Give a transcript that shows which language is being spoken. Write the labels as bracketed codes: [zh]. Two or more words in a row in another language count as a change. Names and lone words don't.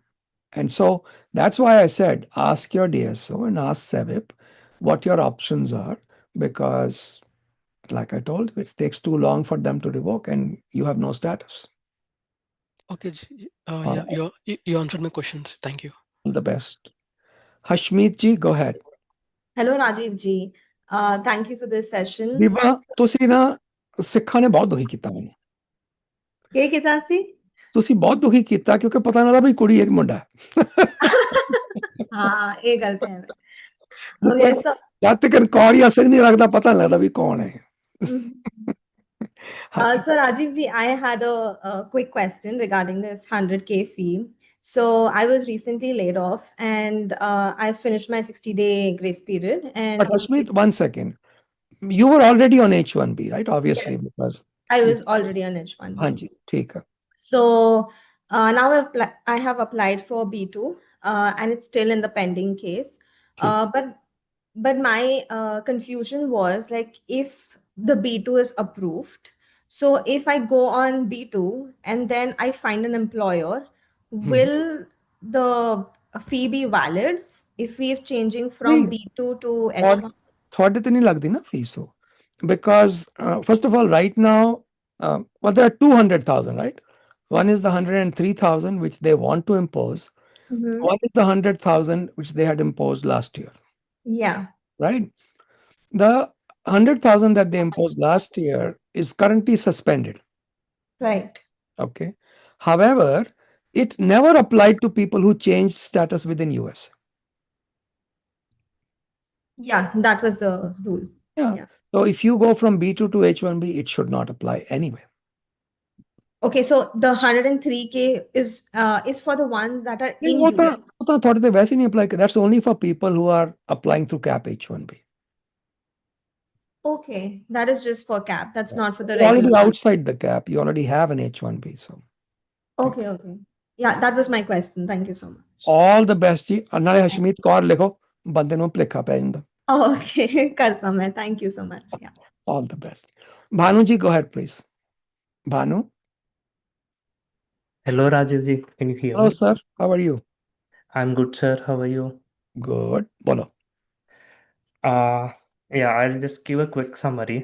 [en] And so that's why I said ask your DSO and ask SEVIP what your options are, because, like I told you, it takes too long for them to revoke and you have no status. Okay. All Yeah. right. You answered my questions. Thank you. All the best. Hashmeet ji, go ahead. Hello, Rajiv ji. Thank you for this session. [pa] ਬੀਬਾ ਤੁਸੀਂ ਨਾ ਸਿੱਖਾਂ ਨੇ ਬਹੁਤ ਦੁਖੀ ਕੀਤਾ ਮੈਨੂੰ ਕੀ ਕੀਤਾ ਸੀ? ਤੁਸੀਂ ਬਹੁਤ ਦੁਖੀ ਕੀਤਾ ਕਿਉਂਕਿ ਪਤਾ ਨਾ ਲੱਗਦਾ ਵੀ ਕੁੜੀ ਇੱਕ ਮੁੰਡਾ ਹਾਂ ਇਹ ਗੱਲ ਤਾਂ ਹੈ [en] Okay, so [pa] ਜਦ ਤੱਕ ਕੌੜੀ ਅਸਰ ਨਹੀਂ ਲੱਗਦਾ ਪਤਾ ਨਹੀਂ ਲੱਗਦਾ ਵੀ ਕੌਣ ਹੈ। mhm. ਹਾਂਜੀ [en] So Rajiv ji, I had a quick question regarding this 100K fee. So I was recently laid off and I finished my 60-day grace period. And but Ashmeet, 1 second, you were already on H1B, right? Obviously, yes, because I was already on H1B. [pa] ਹਾਂਜੀ ਠੀਕ ਹੈ। [en] So now I have applied for B2 and it's still in the pending case. [pa] ਠੀਕ [en] But my confusion was like if the B2 is approved, so if I go on B2 and then I find an employer, will the fee be valid if we're changing from [pa] ਨਹੀਂ [en] B2 to [pa] ਔਰ [en] H1? [pa] ਤੁਹਾਡੇ ਤੇ ਨਹੀਂ ਲੱਗਦੀ ਨਾ ਫੀਸ ਉਹ, [en] because first of all right now well there are 200,000, right? One is the 103,000 which they want to impose. Mhm. One is the 100,000 which they had imposed last year, Yeah, right? The 100,000 that they imposed last year is currently suspended. right. Okay. However, it never applied to people who changed status within US. Yeah, that was the rule. Yeah. Yeah. So if you go from B2 to H1B, it should not apply anyway. Okay, so the 103K is for the ones that are in [pa] ਉਹ [en] US. [pa] ਤਾਂ ਤੁਹਾਡੇ ਤੇ ਵੈਸੇ ਨਹੀਂ [en] apply that's only for people who are applying through CAP H1B. Okay, that is just for cap. That's not for the You're already regular. outside the cap. You already have an H1B. So Okay, okay. Yeah, that was my question. Thank you so much. all the best [pa] ਜੀ। ਨਾਲੇ ਹਸ਼ਮੀਤ ਕੌਰ ਲਿਖੋ, ਬੰਦੇ ਨੂੰ ਭੁਲੇਖਾ ਪੈ ਜਾਂਦਾ। [en] Oh, okay. Kar samay. Thank you so much. Yeah. All the best. Bhanu ji, go ahead, please. Bhanu. Hello, Rajiv ji. Can you hear Hello, me? sir. How are you? I'm good, sir. How are you? Good. Bolo. Uh, yeah, I'll just give a quick summary.